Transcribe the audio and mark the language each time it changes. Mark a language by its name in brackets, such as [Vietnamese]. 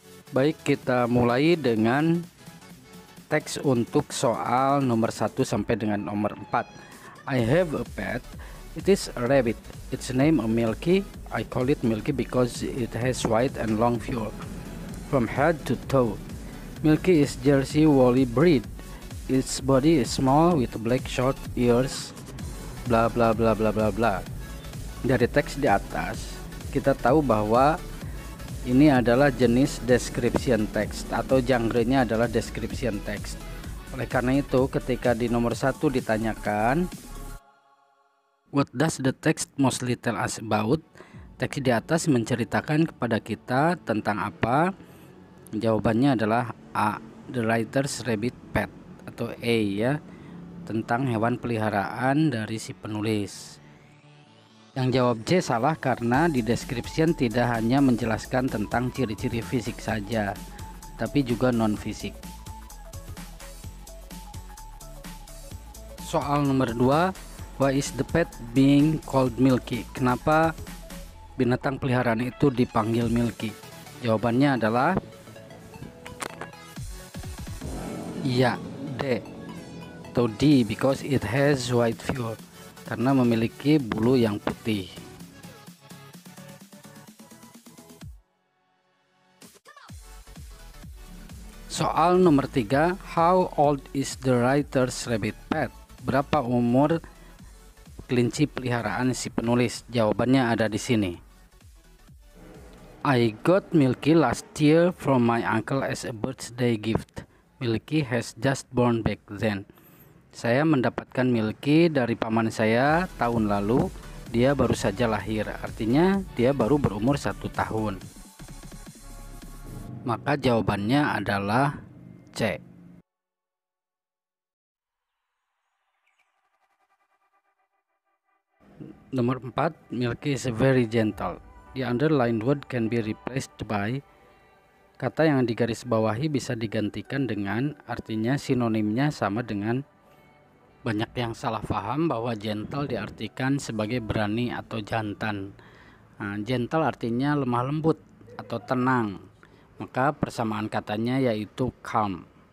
[Indonesian] Baik, kita mulai dengan teks untuk soal nomor 1 sampai dengan nomor 4. [English] I have a pet. It is a rabbit. Its name is Milky. I call it Milky because it has white and long fur from head to toe. Milky is Jersey woolly breed. Its body is small with black short ears. Bla bla bla bla bla bla. [Indonesian] Dari teks di atas kita tahu bahwa ini adalah jenis description text atau genre-nya adalah description text. Oleh karena itu, ketika di nomor 1 ditanyakan [English] what does the text mostly tell us about? [Indonesian] Teks di atas menceritakan kepada kita tentang apa? Jawabannya adalah A, [English] the writer's rabbit pet, [Indonesian] atau A ya, tentang hewan peliharaan dari si penulis. Yang jawab C salah karena di description tidak hanya menjelaskan tentang ciri-ciri fisik saja, tapi juga non-fisik. Soal nomor 2, [English] why is the pet being called Milky? [Indonesian] Kenapa binatang peliharaan itu dipanggil Milky? Jawabannya adalah ya, D atau D, [English] because it has white fur, [Indonesian] karena memiliki bulu yang putih. Soal nomor 3, how old is the writer's rabbit pet? Berapa umur kelinci peliharaan si penulis? Jawabannya ada di sini. [English] I got Milky last year from my uncle as a birthday gift. Milky has just born back then. [Indonesian] Saya mendapatkan Milky dari paman saya tahun lalu. Dia baru saja lahir, artinya dia baru berumur 1 tahun. Maka jawabannya adalah C. Nomor 4, [English] Milky is very gentle. The underlined word can be replaced by. [Indonesian] Kata yang digarisbawahi bisa digantikan dengan, artinya sinonimnya sama dengan. Banyak yang salah paham bahwa gentle diartikan sebagai berani atau jantan. Gentle artinya lemah lembut atau tenang. Maka persamaan katanya yaitu calm.